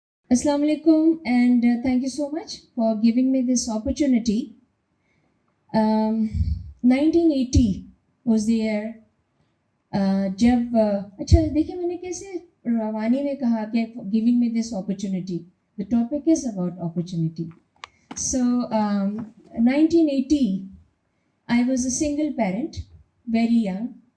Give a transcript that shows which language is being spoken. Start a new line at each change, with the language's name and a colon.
English: Assalamu alaikum, and thank you so much for giving me this opportunity. 1980 was the year
Hindi: जब अच्छा देखिए मैंने कैसे रवानी में कहा कि
English: giving me this opportunity. The topic is about opportunity. So 1980, I was a single parent, very young.